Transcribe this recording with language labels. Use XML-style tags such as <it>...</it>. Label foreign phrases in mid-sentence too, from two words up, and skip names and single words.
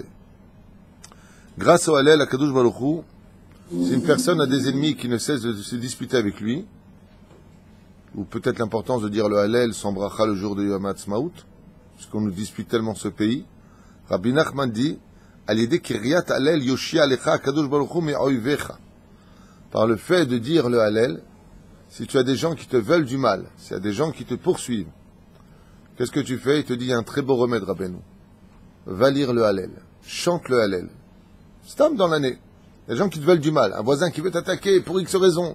<fr>Grâce au Hallel, à</fr> <he>קדוש ברוך הוא,</he> <fr>si une personne a des ennemis qui ne cessent de se disputer avec lui, ou peut-être l'importance de dire le Hallel sans bracha le jour de</fr> <he>יום העצמאות,</he> <fr>puisqu'on nous dispute tellement ce pays, Rabbi Nachman dit,</fr> <he>על ידי קריאת הלל יושיע עליך קדוש ברוך הוא מאויביך.</he> <fr>Par le fait de dire le Hallel, si tu as des gens qui te veulent du mal, s'il y a des gens qui te poursuivent, qu'est-ce que tu fais? Il te dit, il y a un très beau remède, Rabbeinu. Va lire le Hallel. Chante le Hallel. Stam dans l'année. Il y a des gens qui te veulent du mal. Un voisin qui veut t'attaquer pour X raison.</fr>